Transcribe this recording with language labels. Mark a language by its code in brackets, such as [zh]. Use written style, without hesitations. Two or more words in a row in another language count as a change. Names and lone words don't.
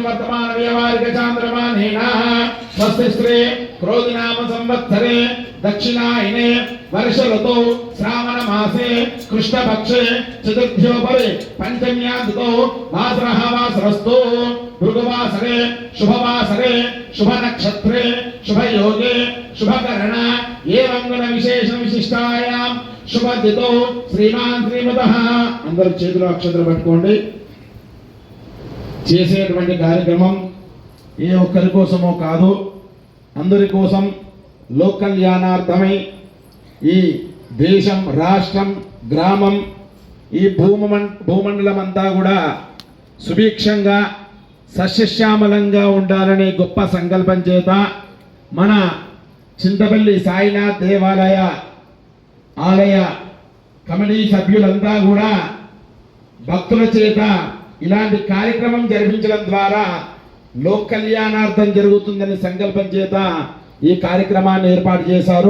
[sa] वर्तमान व्यवहारिक चांद्रमानेन स्वस्तिश्री क्रोधिनाम संवत्सरे दक्षिणायने वर्ष ऋतौ श्रावण मासे कृष्ण पक्षे चतुर्थ्योपरि पंचम्यां तिथौ वासरः वासरस्तु भृगुवासरे शुभवासरे शुभ नक्षत्रे शुभ योगे शुभ करण एवं गुण विशेष विशिष्टायां शुभ तिथौ श्रीमान् श्रीमतः. [te] अंदर చేతులు అక్షంతలు పట్టుకోండి. చేసేటువంటి కార్యక్రమం ఏ ఒక్కరి కోసమో కాదు, అందరి కోసం లోక కళ్యాణార్థమై ఈ దేశం రాష్ట్రం గ్రామం ఈ భూమండలం అంతా కూడా సుభిక్షంగా సస్యశ్యామలంగా ఉండాలనే గొప్ప సంకల్పం చేత మన చింతపల్లి సాయినాథ్ దేవాలయ ఆలయ కమిటీ సభ్యులంతా కూడా భక్తుల చేత ఇలాంటి కార్యక్రమం జరిపించడం ద్వారా లోక కళ్యాణార్థం జరుగుతుందని సంకల్పం చేత ఈ కార్యక్రమాన్ని ఏర్పాటు చేశారు.